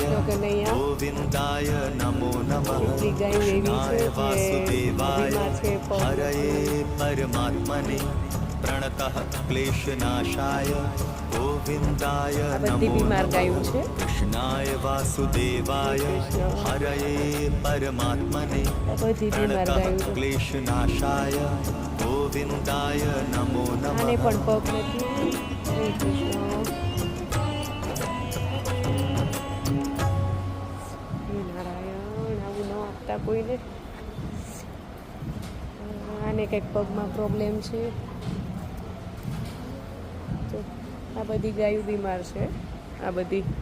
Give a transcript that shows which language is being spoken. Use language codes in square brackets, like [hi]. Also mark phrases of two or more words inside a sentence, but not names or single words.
[sa] गोविन्दाय नमो नमः कृष्णाय वासुदेवाय हरये परमात्मने प्रणतः क्लेशनाशाय गोविन्दाय नमो नमः कृष्णाय वासुदेवाय हरये परमात्मने प्रणतः क्लेशनाशाय गोविन्दाय नमो नमः [gu] કોઈને આને કંઈક પગમાં પ્રોબ્લેમ છે તો આ બધી ગાયો બીમાર છે આ બધી